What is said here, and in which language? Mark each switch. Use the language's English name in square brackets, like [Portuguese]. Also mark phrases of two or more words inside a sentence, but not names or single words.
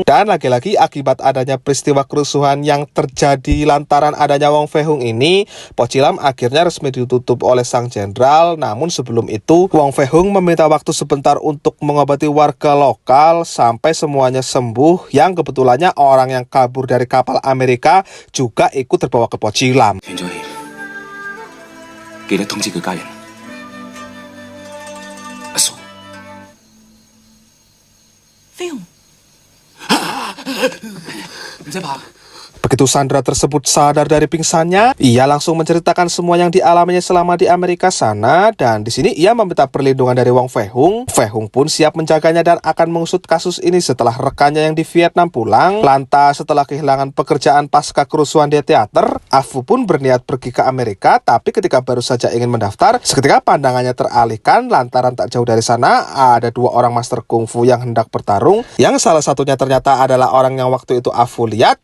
[Indonesian] Dan lagi-lagi akibat adanya peristiwa kerusuhan yang terjadi lantaran adanya Wong Fei Hung ini, Pocilam akhirnya resmi ditutup oleh sang jenderal. Namun sebelum itu, Wong Fei Hung meminta waktu sebentar untuk mengobati warga lokal sampai semuanya sembuh, yang kebetulannya orang yang kabur dari kapal Amerika juga ikut terbawa ke Pocilam. [Cantonese] 斷咗氣，記得通知佢家人。阿嫂，飛鴻，唔使怕。 [Indonesian] Begitu Sandra tersebut sadar dari pingsannya, ia langsung menceritakan semua yang dialaminya selama di Amerika sana, dan di sini ia meminta perlindungan dari Wong Fei Hung. Fei Hung pun siap menjaganya dan akan mengusut kasus ini setelah rekannya yang di Vietnam pulang. Lantas setelah kehilangan pekerjaan pasca kerusuhan di teater, Afu pun berniat pergi ke Amerika, tapi ketika baru saja ingin mendaftar, seketika pandangannya teralihkan lantaran tak jauh dari sana ada dua orang master kungfu yang hendak bertarung, yang salah satunya ternyata adalah orang yang waktu itu Afu lihat.